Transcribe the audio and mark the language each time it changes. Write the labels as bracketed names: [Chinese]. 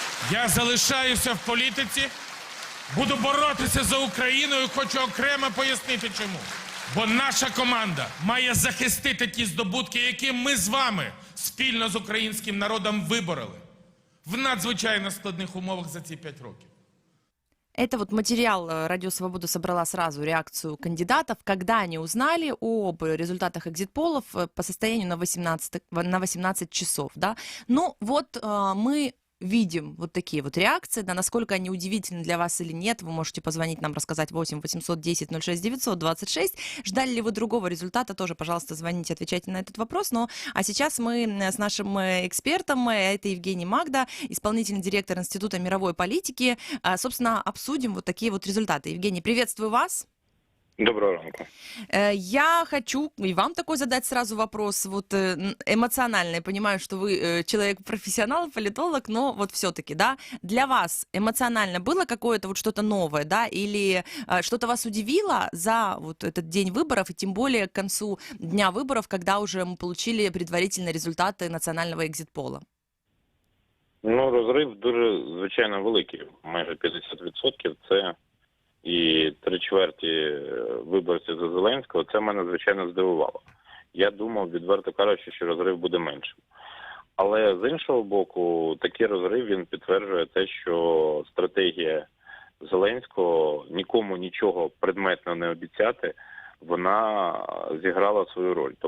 [Ukrainian] Я залишаюся в політиці, буду боротися за Україну і хочу окремо пояснити чому. Бо наша команда має захистити ті здобутки, які ми з вами спільно з українським народом вибороли в надзвичайно складних умовах за ці 5 років. [Russian] Это вот материал «Радио Свобода» собрала сразу реакцию кандидатов, когда они узнали об результатах экзит-полов по состоянию на 18 часов. Да? Ну вот мы видим вот такие вот реакции, да, насколько они удивительны для вас или нет, вы можете позвонить нам, рассказать 8 810 06 926. Ждали ли вы другого результата, тоже, пожалуйста, звоните, отвечайте на этот вопрос. Ну, а сейчас мы с нашим экспертом, это Евгений Магда, исполнительный директор Института мировой политики, собственно, обсудим вот такие вот результаты. Евгений, приветствую вас. [Ukrainian] Доброго ранку. [Russian] Я хочу и вам такой задать сразу вопрос, вот эмоционально. Я понимаю, что вы человек-профессионал, политолог, но вот все-таки, да, для вас эмоционально было какое-то вот что-то новое, да, или что-то вас удивило за вот этот день выборов, и тем более к концу дня выборов, когда уже мы получили предварительные результаты национального экзит-пола? [Ukrainian] Ну, розрив дуже, звичайно, великий. Майже 50% це і 3/4 виборців за Зеленського. Це мене, звичайно, здивувало. Я думав, відверто кажучи, що розрив буде меншим. Але з іншого боку, такий розрив, він підтверджує те, що стратегія Зеленського нікому нічого предметно не обіцяти, вона зіграла свою роль.